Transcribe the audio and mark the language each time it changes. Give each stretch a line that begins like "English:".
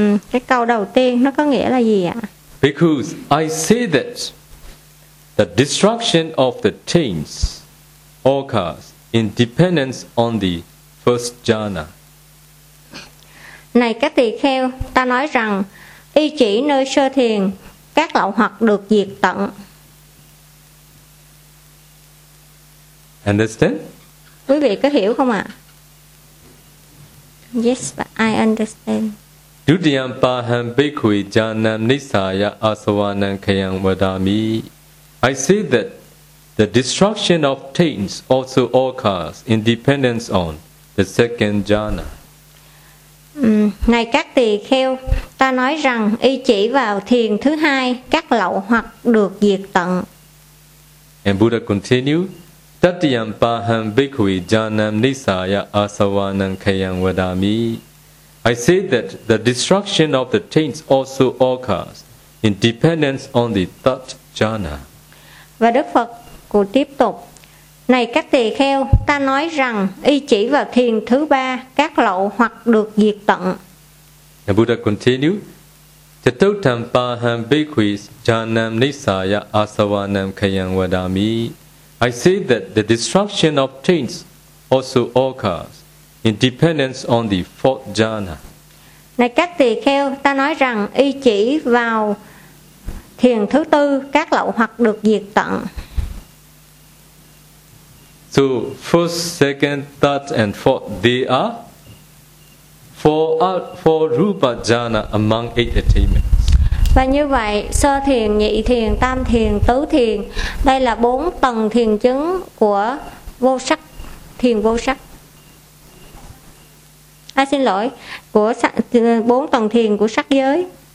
Vietnamese: Cái câu đầu tiên nó có nghĩa là gì ạ?
English: Because I say that the destruction of the taints occurs in dependence on the first jhana.
Vietnamese: Này các tỳ kheo, ta nói rằng y chỉ nơi sơ thiền các lậu hoặc được diệt tận.
English: Understand?
Vietnamese: Quý vị có hiểu không ạ?
English: Yes, I understand.
Pali: Dutiyam paham bhikkhuvi janam nisaya asavanam khayam vadami.
English: I say that the destruction of taints also occurs in dependence on the second jhana.
Vietnamese: Này các tỳ kheo, ta nói rằng y chỉ vào thiền thứ hai các lậu hoặc được diệt tận.
English: And Buddha continued,
Pali: Tatiyam paham bhikkhuvi janam nisaya asavanam khayam vadami.
English: I say that the destruction of the taints also occurs in dependence on the third jhana.
Vietnamese: Và Đức Phật cũng tiếp tục, này các tỳ kheo, ta nói rằng y chỉ vào thiền thứ ba các lậu hoặc được diệt tận.
English: The Buddha continued,
Pali: Chatutam paham bhikkhus janam nisaya asavanam khayam vadami.
English: I say that the destruction of taints also occurs in dependence on the fourth jhana.
Vietnamese: Này các tỳ kheo, ta nói rằng y chỉ vào thiền thứ tư các lậu hoặc được diệt tận.
English: So first, second, third, and fourth, they are four rupa jhana among eight attainments.
Vietnamese: Và như vậy, sơ thiền, nhị thiền, tam thiền, tứ thiền, đây là bốn tầng thiền chứng của vô sắc, thiền vô sắc. À, xin lỗi, của bốn tầng thiền của sắc giới.